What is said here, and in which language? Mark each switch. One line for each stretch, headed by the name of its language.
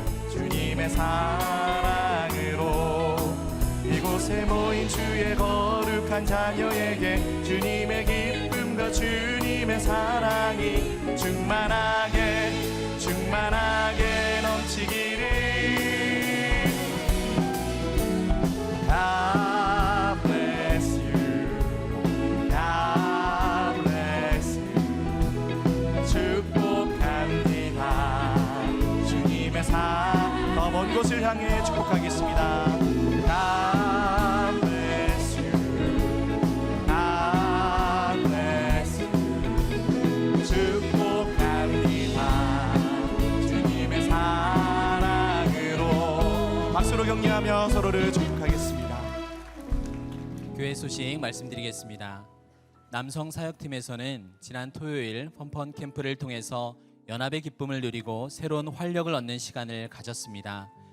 Korean: 주님의 사랑으로 이곳에 모인 주의 거룩한 자녀에게 주님의 기쁨과 주님의 사랑이 충만하게 충만하게 넘치기를.
English: God bless you, God bless you.
Korean: 축복합니다. 주님의 더 먼 곳을 향해 축복하겠습니다.
English: God bless you, God bless you.
Korean: 축복합니다. 주님의 사랑으로 박수로 격려하며 서로를 축복하겠습니다. 교회 소식 말씀드리겠습니다. 남성 사역팀에서는 지난 토요일 펀펀 캠프를 통해서 연합의 기쁨을 누리고 새로운 활력을 얻는 시간을 가졌습니다.